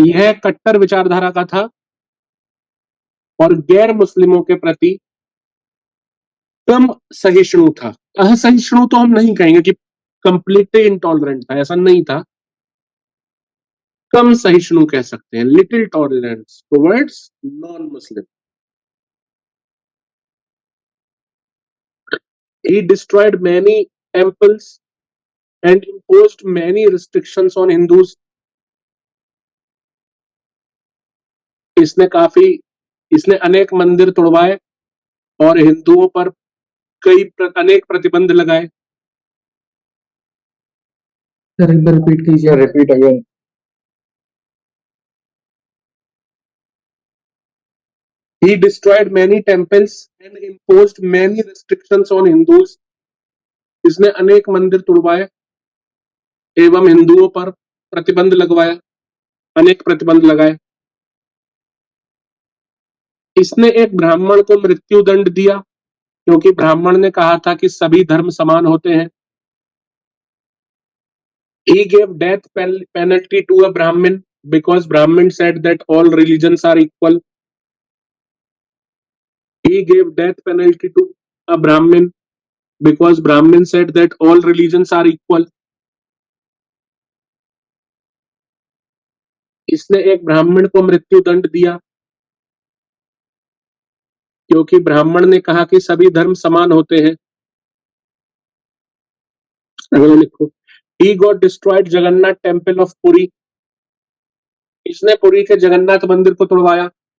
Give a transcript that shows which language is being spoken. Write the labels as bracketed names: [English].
[Hindi] यह कट्टर विचारधारा का था और गैर मुस्लिमों के प्रति कम सहिष्णु था। असहिष्णु तो हम नहीं कहेंगे कि कंप्लीटली इंटॉलरेंट था, ऐसा नहीं था, कम सहिष्णु कह सकते हैं, [English] Little tolerance towards non Muslim. He destroyed many temples and imposed many restrictions on Hindus. [Hindi] इसने अनेक मंदिर तोड़वाए और हिंदुओं पर अनेक प्रतिबंध लगाए। सर एक बार रिपीट कीजिए। [English] Repeat again. He destroyed many temples and imposed many restrictions on Hindus. [Hindi] इसने अनेक मंदिर तोड़वाए एवं हिंदुओं पर प्रतिबंध लगवाया, अनेक प्रतिबंध लगाए। इसने एक ब्राह्मण को मृत्यु दंड दिया क्योंकि ब्राह्मण ने कहा था कि सभी धर्म समान होते हैं। [English] He gave death penalty to a Brahmin because Brahmin said that all religions are equal. He gave death penalty to a Brahmin because Brahmin said that all religions are equal. [Hindi] इसने एक ब्राह्मण को मृत्यु दंड दिया क्योंकि ब्राह्मण ने कहा कि सभी धर्म समान होते हैं। अगला लिखो, [English] He got destroyed Jagannath temple of Puri, [Hindi] इसने पुरी के जगन्नाथ मंदिर को तोड़वाया।